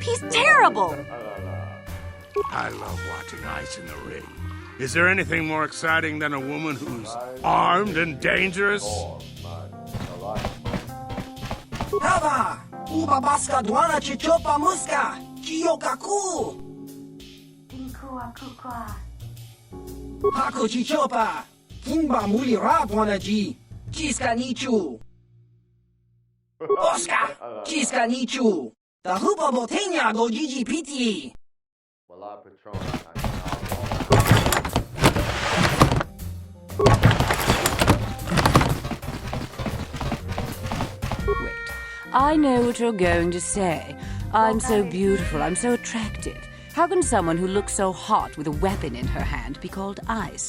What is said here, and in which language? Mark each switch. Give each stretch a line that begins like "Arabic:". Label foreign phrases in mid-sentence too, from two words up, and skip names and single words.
English: He's terrible! I love watching ice in the ring. Is there anything more exciting than a woman who's armed and dangerous? Hava! Uba baska dwana chichopa muska! Kiyokaku! Hako chichopa! Kimba muli radwana ji! Kiska nichu! Oscar! Kiska nichu! Tahupa botenya go gigi piti! Wait, I know what you're going to say. I'm so beautiful, I'm so attractive. How can someone who looks so hot with a weapon in her hand be called ice?